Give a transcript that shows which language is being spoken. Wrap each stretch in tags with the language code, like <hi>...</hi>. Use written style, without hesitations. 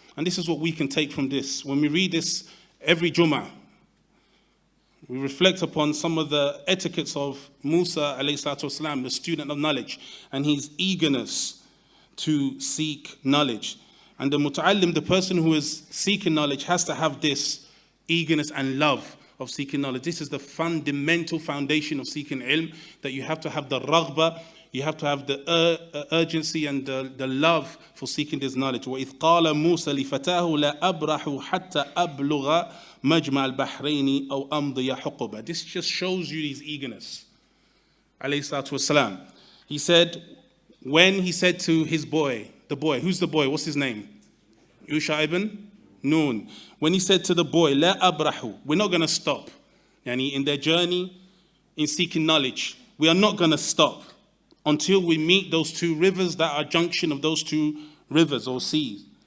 <en>And this is what we can take from this. When we read this every Jummah, we reflect upon some of the etiquettes of Musa alayhi salatu wasalam, the student of knowledge, and his eagerness to seek knowledge. And the muta'allim, the person who is seeking knowledge, has to have this eagerness and love of seeking knowledge. This is the fundamental foundation of seeking ilm, that you have to have the raghbah, you have to have the urgency and the love for seeking this knowledge.</en> <ar>وَإِذْ قَالَ مُوسَى لِفَتَاهُ لَا أَبْرَحُ حَتَّى أَبْلُغَ مَجْمَعَ الْبَحْرَيْنِ أَوْ أَمْضِيَ حُقُبًا.</ar> <en>This just shows you his eagerness. Alayhi salatu wasalam. He said, when he said to his boy, who's the boy? What's his name? Yusha ibn Nun. When he said to the boy, La abrahu, we're not going to stop. Yani in their journey, in seeking knowledge, we are not going to stop until we meet those two rivers that are junction of those two rivers or seas.</en>